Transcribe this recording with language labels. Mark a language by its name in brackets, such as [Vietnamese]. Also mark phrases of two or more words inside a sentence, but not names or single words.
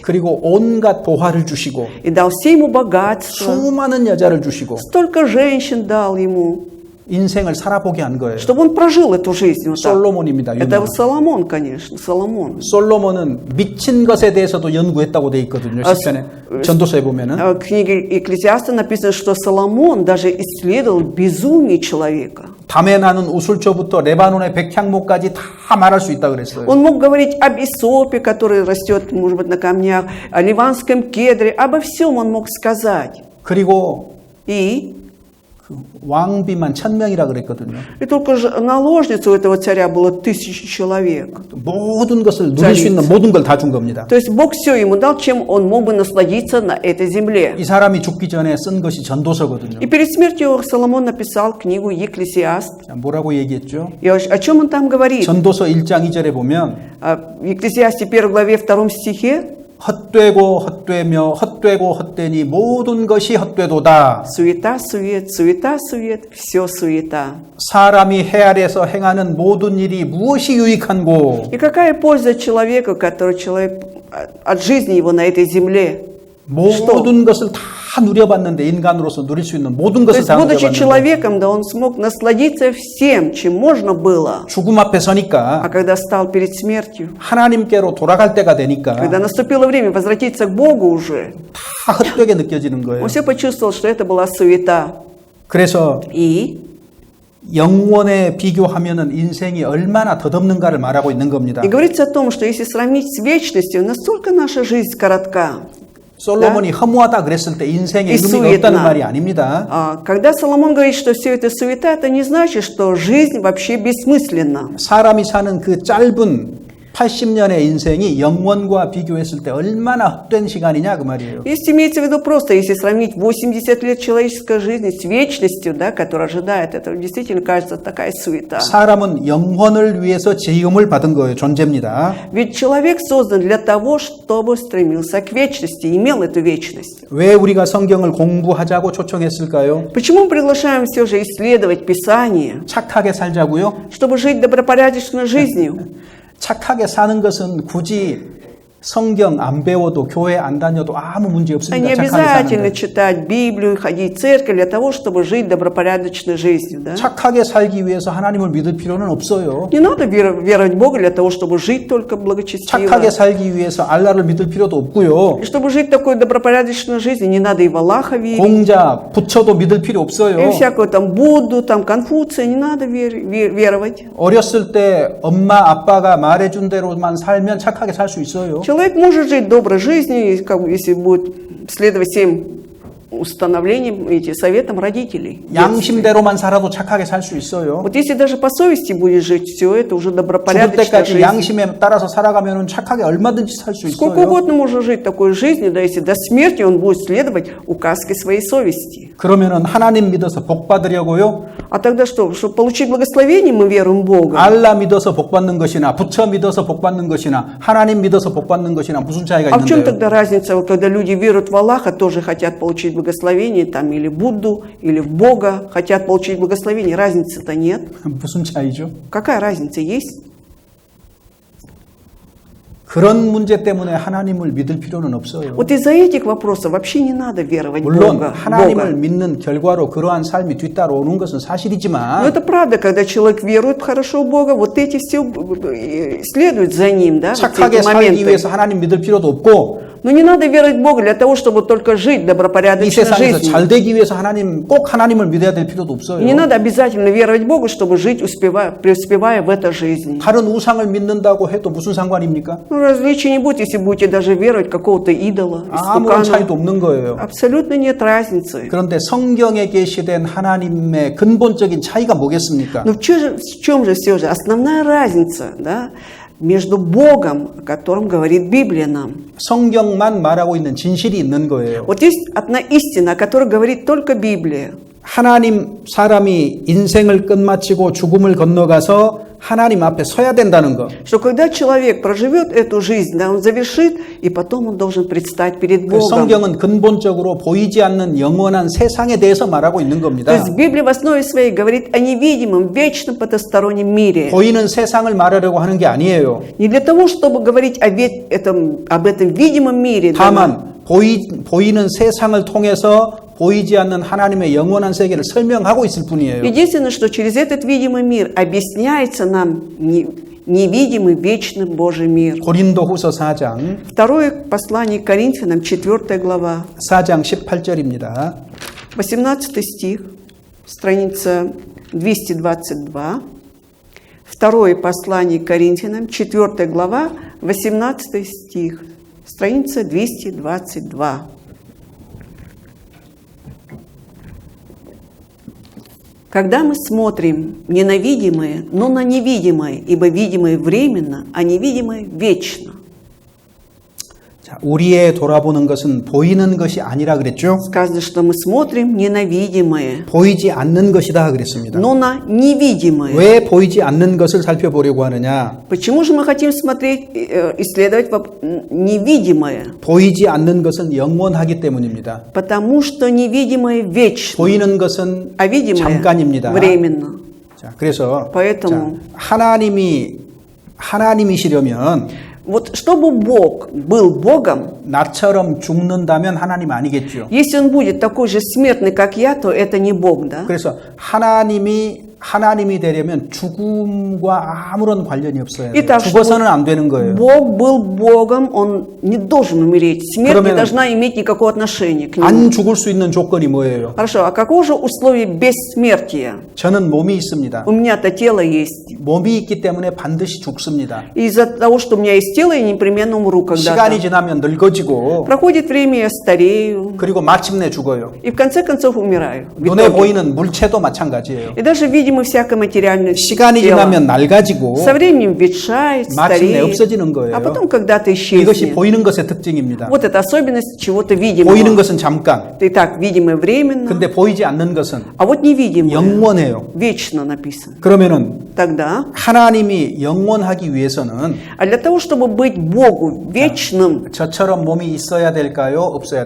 [Korean] 그리고 온갖 보화를 주시고 [Russian] и дал все ему богатство. [Korean] 수많은 여자를 주시고 [Russian] Столько женщин дал ему, [Korean] 인생을 살아보게 한 거예요. [Russian] чтобы он прожил эту жизнь. Вот так. [Korean] 솔로몬입니다. [Russian] Это [Korean] 유명한. [Russian] Соломон, конечно, Соломон. [Korean] 솔로몬은 미친 것에 대해서도 연구했다고 돼 있거든요. 시편에 전도서에 보면은 [Russian] В книге Экклезиаста написано, что Соломон даже исследовал безумие человека. [Korean] 담에 나는 우술초부터 레바논의 백향목까지 다 말할 수 있다 그랬어요. [Russian] Он мог говорить об исопе, который растет, может быть, на камнях, о ливанском кедре, обо всем он мог сказать. [Korean] 그리고 [Russian] И [Korean] 왕비만 1000명이라 그랬거든요. [Russian] только же наложниц у этого царя было 1000 человек. [Korean] 모든 것을 누릴 수 있는 모든 걸 다 준 겁니다. [Russian] То есть Бог все ему дал, чем он мог бы насладиться на этой земле. [Korean] 이 사람이 죽기 전에 쓴 것이 전도서거든요. [Russian] И перед смертью Соломон написал книгу Екклесиаст. [Korean] 자, 뭐라고 얘기했죠? [Russian] И о чем он там говорит? [Korean] 전도서 1장 2절에 보면 [Russian] В Екклесиасте 1 главе 2 стихе [Korean] 헛되고 헛되며 헛되고 헛되니 모든 것이 헛되도다. [Russian] суета, сует, суета, сует, все суета. [Korean] 사람이 해 아래에서 행하는 모든 일이 무엇이 유익한고? [Russian] И какая польза человеку, который человек от жизни его на этой земле? [Korean] 모든 것을 다 누려봤는데 인간으로서 누릴 수 있는 모든 [Russian] То [Korean] 것을 [Russian] есть, [Korean] 다 [Russian] будучи [Korean] 누려봤는데 [Russian] человеком, да, он смог насладиться всем, чем можно было. [Korean] 죽음 앞에 서니까 [Russian] А когда стал перед смертью, [Korean] 하나님께로 돌아갈 때가 되니까 [Russian] когда наступило время возвратиться к Богу уже, [Korean] 다 헛되게 느껴지는 거예요. [Russian] он все почувствовал, что это была суета. [Korean] 그래서 [Russian] И [Korean] 영원에 비교하면은 인생이 얼마나 덧없는가를 말하고 있는 겁니다. [Russian] говорится о том, что если сравнить с вечностью, настолько наша жизнь коротка. [Korean] 솔로몬이 허무하다 그랬을 때 인생에 이 의미가 сует나. 없다는 말이 아닙니다. [Russian] Когда Соломон говорит, что все это суета, это не значит, что жизнь вообще бессмысленна. [Korean] 사람이 사는 그 짧은 80년의 인생이 영원과 비교했을 때 얼마나 헛된 시간이냐 그 말이에요. [Russian] Здесь имеется в виду просто, если сравнить 80 лет человеческой жизни с вечностью, да, которая ожидает, это действительно кажется такая суета. [Korean] 사람은 영혼을 위해서 지음을 받은 거예요. 존재입니다. [Russian] Ведь человек создан для того, чтобы стремился к вечности, имел эту вечность. [Korean] 왜 우리가 성경을 공부하자고 초청했을까요? [Russian] Почему мы приглашаем все же исследовать Писание? [Korean] 착하게 살자고요? [Russian] Чтобы жить добропорядочной жизнью. [Korean] 착하게 사는 것은 굳이 성경 안 배워도 교회 안 다녀도 아무 문제 [Russian] А [Korean] 없습니다. [Russian] не [Korean] 착하게 [Russian] обязательно [Korean] 사는데. [Russian] читать Библию, ходить в церковь для того, чтобы жить добропорядочной жизнью. Да? [Korean] 착하게 살기 위해서 하나님을 믿을 필요는 없어요. [Russian] Не надо веровать в Бога для того, чтобы жить только благочестиво. [Korean] 착하게 살기 위해서 알라를 믿을 필요도 없고요. [Russian] И чтобы жить такой добропорядочной жизнью, не надо и в Аллаха верить, [Korean] 공자, 부처도 믿을 필요 [Russian] и [Korean] 없어요. [Russian] всякого там Будду, там Конфуция, не надо веровать. [Korean] 어렸을 때 엄마 아빠가 말해준 대로만 살면 착하게 살 수 있어요. [Russian] Человек может жить доброй жизнью, и как бы, если будет следовать всем установлениям, советам родителей. [Korean] 양심대로만 살아도 착하게 살 수 있어요. [Russian] Вот если даже по совести будет жить, все это уже [Korean] 죽을 [Russian] добропорядочная [Korean] 때까지 [Russian] жизнь. [Korean] 양심에 따라서 살아가면 착하게 얼마든지 살 수 [Russian] Сколько [Korean] 있어요. [Russian] угодно можно жить такой жизнью, да, если до смерти он будет следовать указке своей совести. [Korean] 그러면은 하나님 믿어서 복 받으려고요? [Russian] А тогда что, чтобы получить благословение, мы веруем в Бога? [Korean] 알라 믿어서 복 받는 것이나 부처 믿어서 복 받는 것이나 하나님 믿어서 복 받는 것이나 무슨 차이가 [Russian] А в чем [Korean] 있는데요? [Russian] тогда разница, вот когда люди веруют в Аллаха, тоже хотят получить благословение, там, или Будду, или в Бога, хотят получить благословение, разницы-то нет. [Korean] 무슨 차이죠? [Russian] Какая разница есть? [Korean] 그런 문제 때문에 하나님을 믿을 필요는 없어요. [Russian] Вот из-за этих вопросов вообще не надо веровать в [Korean] 물론 [Russian] Бога. [Korean] 하나님을 믿는 결과로 그러한 삶이 뒤따라오는 것은 [Russian] Но [Korean] 사실이지만 [Russian] это правда, когда человек верует хорошо в Бога, вот эти все следуют за ним, да, вот [Korean] 착하게 [Russian] эти [Korean] 살기 [Russian] моменты. [Korean] 위해서 하나님 믿을 필요도 없고 [Russian] Но не надо веровать в Бога для того, чтобы только жить [Korean] 이 [Russian] добропорядочной [Korean] 세상에서 [Russian] жизнью. [Korean] 잘 되기 위해서 꼭 하나님을 믿어야 될 필요도 [Russian] Не [Korean] 없어요. [Russian] надо обязательно веровать в Бога, чтобы жить, преуспевая в этой жизни. [Korean] 다른 우상을 믿는다고 해도 무슨 상관입니까? [Russian] Ну, различий не будет, если будете даже веровать в какого-то идола, [Korean] 아무런 차이도 [Russian] истукана. [Korean] 없는 거예요. [Russian] Абсолютно нет разницы. [Korean] 그런데 성경에 계시된 하나님의 근본적인 차이가 뭐겠습니까? [Russian] Но в чем же все же основная разница, да, между Богом, о котором говорит Библия нам? [Korean] 성경만 말하고 있는 진실이 있는 거예요. [Russian] Вот есть одна истина, о которой говорит только Библия. [Korean] 하나님 사람이 인생을 끝마치고 죽음을 건너가서 하나님 앞에 서야 된다는 것. [Russian] Что когда человек проживет эту жизнь, да, он завершит, и потом он должен предстать перед [Korean] 그 [Russian] Богом. [Korean] 성경은 근본적으로 보이지 않는 영원한 세상에 대해서 말하고 있는 [Russian] То [Korean] 겁니다. [Russian] есть Библия в основе своей говорит о невидимом, вечном, потустороннем мире. [Korean] 보이는 세상을 말하려고 하는 게 아니에요. [Russian] Не для того, чтобы говорить об этом видимом мире, да, [Korean] 다만 보이는 세상을 통해서 보이지 않는 하나님의 영원한 세계를 설명하고 있을 뿐이에요. [Russian] единственное, что через этот видимый мир объясняется нам невидимый, вечный Божий мир. [Korean] 고린도후서 4장 [Russian] Второе послание к Коринфянам, 4 глава, [Korean] 4장 18절입니다. [Russian] 18 стих, страница 222. Второе послание к Коринфянам, 4 глава, 18 стих, страница 222. Когда мы смотрим не на видимое, но на невидимое, ибо видимое временно, а невидимое вечно. [Korean] 자, 우리의 돌아보는 것은 보이는 것이 아니라 그랬죠. [Russian] Сказано, что мы смотрим не на видимое, [Korean] 보이지 않는 것이다 그랬습니다. [Russian] но на невидимое. [Korean] 왜 보이지 않는 것을 살펴보려고 하느냐? [Russian] Почему же мы хотим смотреть, исследовать невидимое? [Korean] 보이지 않는 것은 영원하기 때문입니다. [Russian] Потому что невидимое вечно, [Korean] 보이는 것은 [Russian] а видимое [Korean] 잠깐입니다. [Russian] временно. [Korean] 자, 그래서 [Russian] Поэтому [Korean] 하나님이시려면 [Russian] вот чтобы Бог был Богом, [Korean] 나처럼 죽는다면 하나님 아니겠죠. [Russian] если Он будет такой же смертный, как я, то это не Бог, да? [Korean] 그래서 하나님이 되려면 죽음과 아무런 관련이 없어야 돼요. [Russian] Итак, [Korean] 죽어서는 안 되는 거예요. [Russian] Бог был Богом, Он не должен умереть. Смерть не [Korean] 그러면 [Russian] должна иметь никакого отношения к Нему. [Korean] 안 죽을 수 있는 조건이 뭐예요? [Russian] Хорошо, а какое же условие бессмертия? [Korean] 저는 몸이 있습니다. [Russian] У меня-то тело есть. [Korean] 몸이 있기 때문에 반드시 죽습니다. [Russian] И из-за того, что у меня есть тело, я непременно умру [Korean] 시간이 [Russian] когда-то. [Korean] 지나면 늙어지고 [Russian] Проходит время, я старею. [Korean] 그리고 마침내 죽어요. [Russian] И в конце концов умираю. в [Korean] 눈에 [Russian] итоге. [Korean] 보이는 물체도 마찬가지예요. [Russian] И даже видимо всякое материальное [Korean] 시간이 [Russian] тело. [Korean] 지나면 낡아지고 [Russian] Со временем ветшает, [Korean] 마침내 [Russian] стареет, [Korean] 없어지는 거예요. [Russian] а потом когда-то [Korean] 이것이 [Russian] исчезнет. [Korean] 보이는 것의 특징입니다. [Russian] Вот это особенность чего-то [Korean] 보이는 [Russian] видимого. [Korean] 것은 잠깐, [Russian] Итак, видимое временно, [Korean] 근데 보이지 않는 것은 [Russian] а вот невидимое [Korean] 영원해요. [Russian] вечно написано. [Korean] 그러면은 [Russian] Тогда, [Korean] 하나님이 영원하기 위해서는 [Russian] а для того, чтобы быть Богу вечным, [Korean] 저처럼 몸이 있어야 될까요? 없어야 [Russian] у